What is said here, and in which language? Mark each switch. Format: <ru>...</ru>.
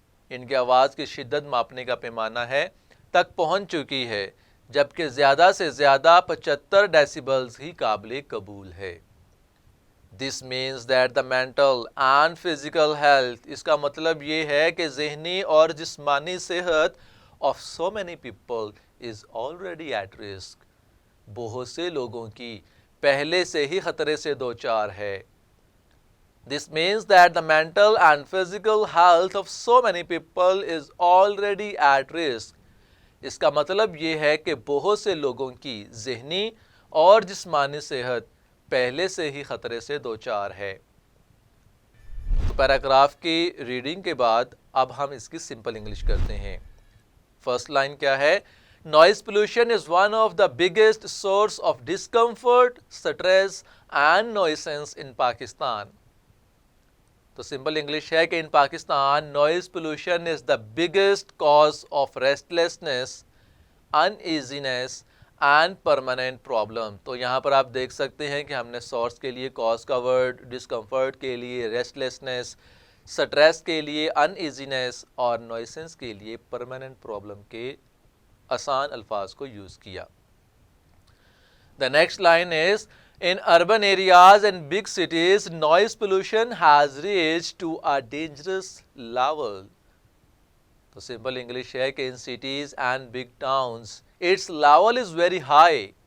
<ur>ان کی آواز کی شدت ماپنے کا پیمانہ ہے، تک پہنچ چکی ہے، جبکہ زیادہ سے زیادہ 75 ڈیسیبلز ہی قابل قبول ہے۔</ur> <en>This means that the mental and physical health،</en> <ur>اس کا مطلب یہ ہے کہ ذہنی اور جسمانی صحت</ur> <en>of so many people is already at risk.</en> <ur>بہت سے لوگوں کی پہلے سے ہی خطرے سے دوچار ہے.</ur> <en>This means that the mental and physical health of so many people is already at risk.</en> <ur>اس کا مطلب یہ ہے کہ بہت سے لوگوں کی ذہنی اور جسمانی صحت پہلے سے ہی خطرے سے دوچار ہے. تو پیراگراف کی ریڈنگ کے بعد اب ہم اس کی سمپل انگلش کرتے ہیں.</ur> <en>First line کیا ہے؟ Noise pollution is one of the biggest source of discomfort, stress and nuisance in Pakistan. تو simple English ہے کہ in Pakistan noise pollution is the biggest cause of restlessness, uneasiness and permanent problem.</en> <ur>تو یہاں پر آپ دیکھ سکتے ہیں کہ ہم نے سورس کے لیے کاز کا ورڈ، ڈسکمفرٹ کے لیے ریسٹلیسنس، سٹریس کے لیے ان ایزینس اور نوائسنس کے لیے پرماننٹ پرابلم کے آسان الفاظ کو یوز کیا.</ur> <en>The next line is, in urban areas and big cities, noise pollution has reached to a dangerous level.</en> <ur>تو simple English ہے کہ</ur> <en>in cities and big towns, its level is very high.</en>